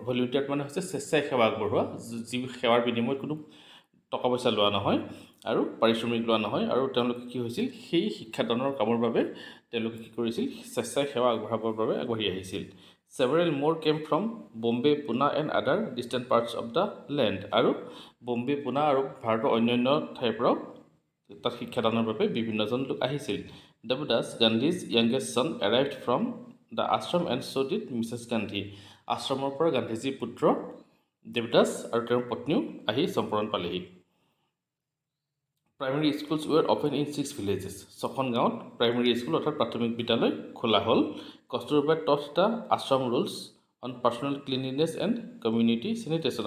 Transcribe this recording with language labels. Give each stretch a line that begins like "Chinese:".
Assamese: ভলিউণ্টিয়াৰ্ড মানে হৈছে স্বেচ্ছাই সেৱা আগবঢ়োৱা, যি সেৱাৰ বিনিময়ত কোনো টকা পইচা লোৱা নহয় আৰু পাৰিশ্ৰমিক লোৱা নহয়। আৰু তেওঁলোকে কি হৈছিল সেই শিক্ষাদানৰ কামৰ বাবে তেওঁলোকে কি কৰিছিল? স্বেচ্ছাই সেৱা আগবঢ়াবৰ বাবে আগবাঢ়ি আহিছিল।
English: Several more came from Bombay, Pune and other distant parts of the land.
Assamese: আৰু বম্বে, পুনা আৰু ভাৰতৰ অন্যান্য ঠাইৰ পৰাও তাত শিক্ষাদানৰ বাবে বিভিন্নজন লোক আহিছিল।
English: Devadas, Gandhi's youngest son, arrived from the ashram and so did Mrs. Gandhi.
Assamese: আশ্ৰমৰ পৰা গান্ধীজীৰ পুত্ৰ দেৱদাস আৰু তেওঁৰ পত্নীও আহি চম্পৰণ পালেহি।
English: Primary schools were open in 6 villages.
Assamese: 6খন গাঁৱত প্ৰাইমেৰী স্কুল অৰ্থাৎ প্ৰাথমিক বিদ্যালয় খোলা হ'ল।
English: Kasturbai taught the ashram rules on personal cleanliness and community sanitation.